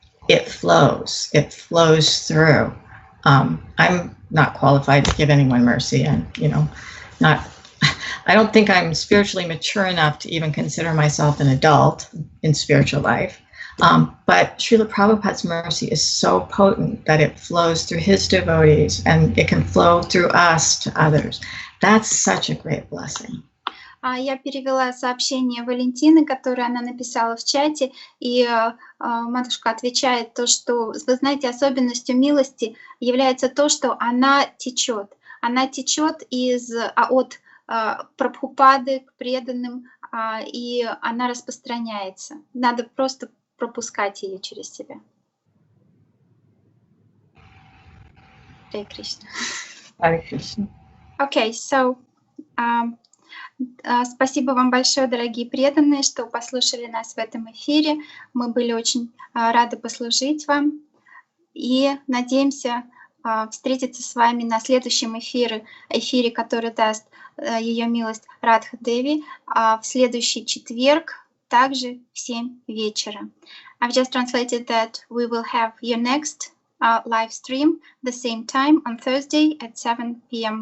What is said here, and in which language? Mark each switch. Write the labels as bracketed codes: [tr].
[en] it flows through. I'm not qualified to give anyone mercy, and I don't think I'm spiritually mature enough to even consider myself an adult in spiritual life. But Srila Prabhupada's mercy is so potent that it flows through his devotees and it can flow through us to others. That's such a great blessing. [ru] Я перевела сообщение Валентины, которое она написала в чате, и матушка отвечает то, что, вы знаете, особенностью милости является то, что она течет. Она течет от Прабхупады к преданным, и она распространяется. Надо просто пропускать ее через себя. [sa] Hare Krishna. Hare Krishna. [en] Okay, so [ru] спасибо вам большое, дорогие преданные, что послушали нас в этом эфире. Мы были очень рады послужить вам и надеемся встретиться с вами на следующем эфире, который даст ее милость Радха Деви в следующий четверг, также в 7 вечера. [en] I've just translated that we will have your next live stream the same time on Thursday at 7 p.m.